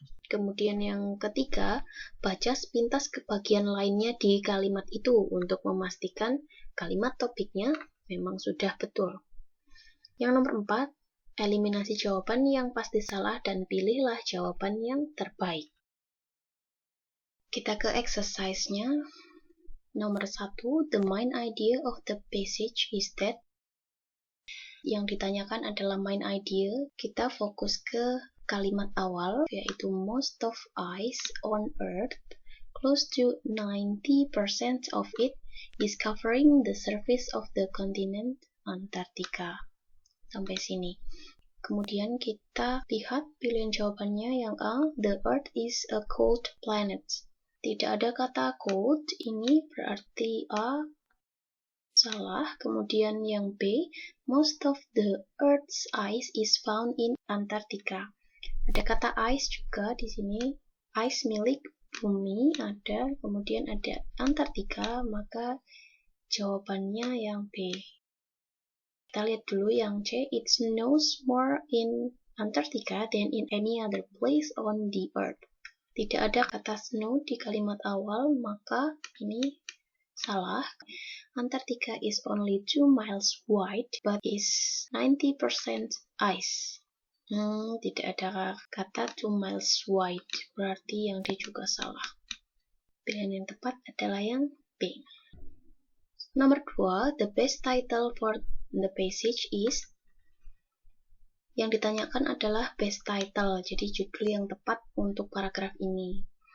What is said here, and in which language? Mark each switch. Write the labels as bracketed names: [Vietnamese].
[Indonesian] Kemudian yang ketiga, baca sepintas ke bagian lainnya di kalimat itu untuk memastikan kalimat topiknya memang sudah betul. Yang nomor 4, eliminasi jawaban yang pasti salah dan pilihlah jawaban yang terbaik. Kita ke exercise-nya. Nomor 1, [English] the main idea of the passage is that. [Indonesian] Yang ditanyakan adalah main idea. Kita fokus ke kalimat awal, yaitu [English] most of ice on earth, close to 90% of it is covering the surface of the continent Antarctica. [Indonesian] Sampai sini. Kemudian kita lihat pilihan jawabannya yang A, [English] the earth is a cold planet. [Indonesian] Tidak ada kata cold, ini berarti A salah. Kemudian yang B, [English] most of the earth's ice is found in Antarctica. [Indonesian] Ada kata ice juga di sini, ice milik bumi ada, kemudian ada Antarctica, maka jawabannya yang B. Kita lihat dulu yang C, [English] it snows more in Antarctica than in any other place on the earth. [Indonesian] Tidak ada kata snow di kalimat awal, maka ini salah. [English] Antarctica is only 2 miles wide, but is 90% ice. [Indonesian] Tidak ada kata 2 miles wide, berarti yang D juga salah. Pilihan yang tepat adalah yang B. Nomor 2, [English] the best title for the passage is. [Indonesian] Yang ditanyakan adalah best title, jadi judul yang tepat untuk paragraf ini.